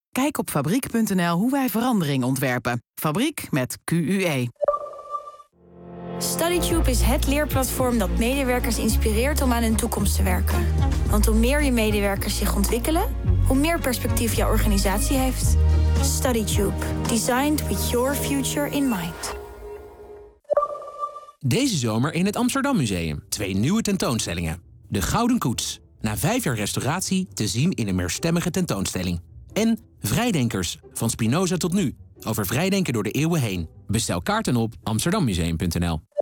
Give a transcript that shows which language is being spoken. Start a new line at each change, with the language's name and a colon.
Dutch: Kijk op fabriek.nl hoe wij verandering ontwerpen. Fabriek met QUE. StudyTube is het leerplatform dat medewerkers inspireert om aan hun toekomst te werken. Want hoe meer je medewerkers zich ontwikkelen, hoe meer perspectief jouw organisatie heeft. StudyTube.
English: Designed with your future in mind.
Dutch: Deze zomer in het Amsterdam Museum. 2 nieuwe tentoonstellingen. De Gouden Koets. Na 5 jaar restauratie te zien in een meerstemmige tentoonstelling. En Vrijdenkers, van Spinoza tot nu, over vrijdenken door de eeuwen heen. Bestel kaarten op amsterdammuseum.nl.